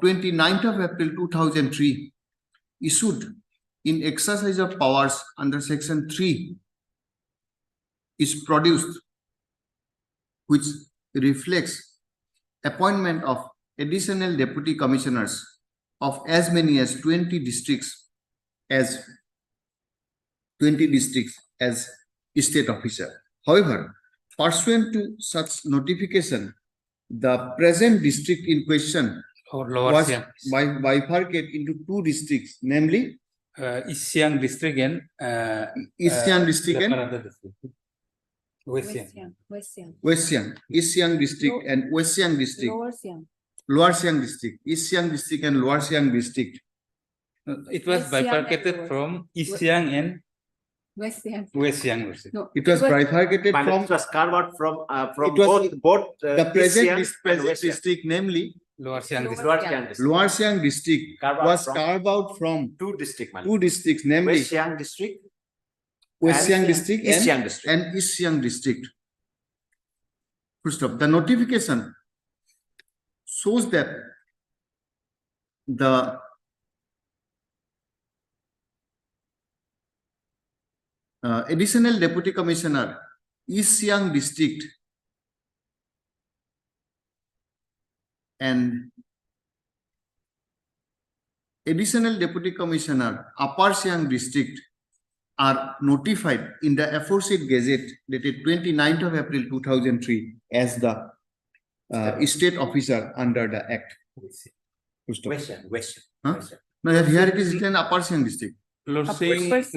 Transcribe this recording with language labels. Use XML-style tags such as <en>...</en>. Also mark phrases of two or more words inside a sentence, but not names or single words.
<en>29th of April 2003 issued in exercise of powers under Section 3 is produced, which reflects appointment of additional deputy commissioners of as many as 20 districts as state officer. However, pursuant to such notification, the present district in question was bifurcated into 2 districts, namely East Siang district and East Siang district and West Siang. West Siang, East Siang district and West Siang district, Lower Siang. Lower Siang district, East Siang district and Lower Siang district. It was West Siang and bifurcated Lower- from East Siang and West Siang. West Siang district. No, It was bifurcated But from it was carved out from It was both the East present Siang and present West Siang. district, namely Lower Siang Lower district. Lower Siang. Siang district. Lower Siang district Carved out was from carved out from 2 district, my lord. 2 districts, namely West Siang district. West and Siang district East and, Siang district. and East Siang district. Full stop. The notification shows that the additional deputy commissioner East Siang district and additional deputy commissioner Upper Siang district are notified in the aforesaid gazette dated 29th of April 2003 as the state officer under the act. Full stop. West Siang, West Siang. Huh? West Siang. No, here it is written Upper Siang district. Lord Upper saying Siang</en>